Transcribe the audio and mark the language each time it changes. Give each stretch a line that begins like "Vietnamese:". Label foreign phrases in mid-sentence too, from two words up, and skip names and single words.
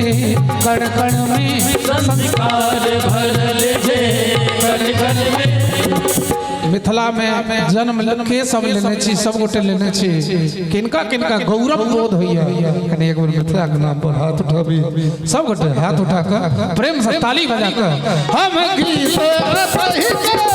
Maithili: कण कण में संस्कार भरल जे कण कण में मिथिला में जन्म के सब लेने छी सब गोटे लेने छी किनका किनका गौरव बोध होइया कने एक बार मिथिला के नाम पर हाथ उठाबी सब गोटे हाथ उठा के प्रेम से ताली बजा के हम गीत ओतहि के